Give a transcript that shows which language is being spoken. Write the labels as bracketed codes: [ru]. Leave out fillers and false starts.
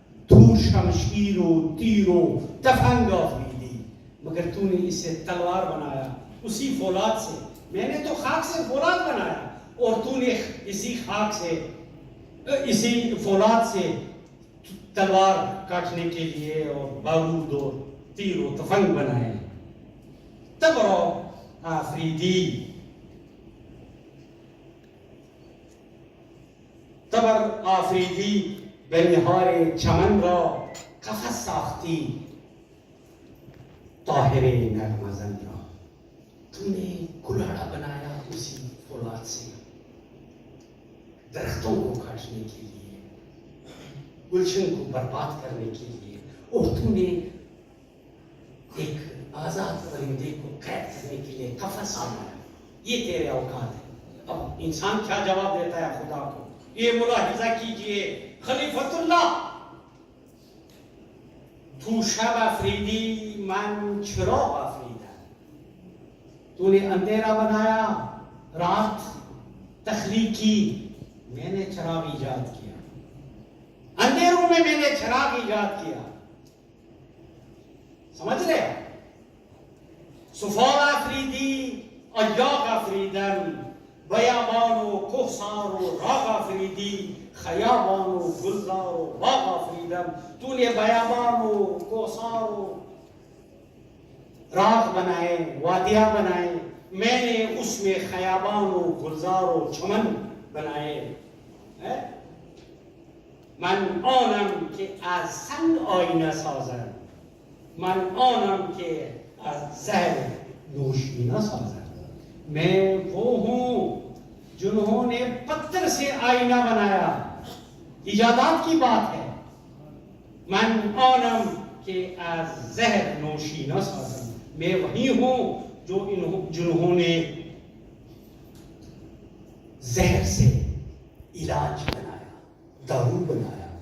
[fa] دھور شمشیر و تیر و تفنگ آفریدی، [ur] مگر تو نے اسے تلوار بنایا اسی فولاد سے. میں نے تو خاک سے فولاد بنایا اور تو نے اسی خاک سے اسی فولاد سے تلوار کاٹنے کے لیے اور بارود اور تیر و تفنگ بنائے. [fa] تبر آفریدی، تبر آفریدی به نهار چمن را قفس ساختی طاهر نغمزن را. [ur] تم نے کلاڑا بنایا اسی فولاد سے درختوں کو کاٹنے کے لیے، گلشن کو برباد کرنے کے لیے، اور تم نے ایک آزاد پرندے کو قید کرنے کے لیے قفس بنایا. یہ تیرے اوقات ہے. اب انسان کیا جواب دیتا ہے خدا کو؟ یہ ملاحظہ کیجئے خلیفۃ اللہ، [fa] تو شب آفریدی من چراغ آفریدم. [ur] تو نے اندھیرا بنایا، رات تخلیق کی، میں نے چراغ ایجاد کیا. اندھیروں میں میں نے چراغ ایجاد کیا. سمجھ رہے؟ [fa] سفال آفریدی ایاغ آفریدم، بیابان و کوهسار و راغ آفریدی، خیابان و گلزار و باغ آفریدم. [ur] تو نے بیابان و کوهسار و راغ بنائے، وادیاں بنائے، میں نے اس میں خیابان و گلزار و چمن بنائے. [fa] من آنم که از سنگ آینه سازم، من آنم که از زهر نوشینه سازم. [ur] میں وہ ہوں جنہوں نے پتھر سے آئینہ بنایا. ایجادات کی بات ہے. [fa] من آنم کہ از زہر نوشی نہ سازم، [ur] میں وہی ہوں جو جنہوں نے زہر سے علاج بنایا، دارو بنایا.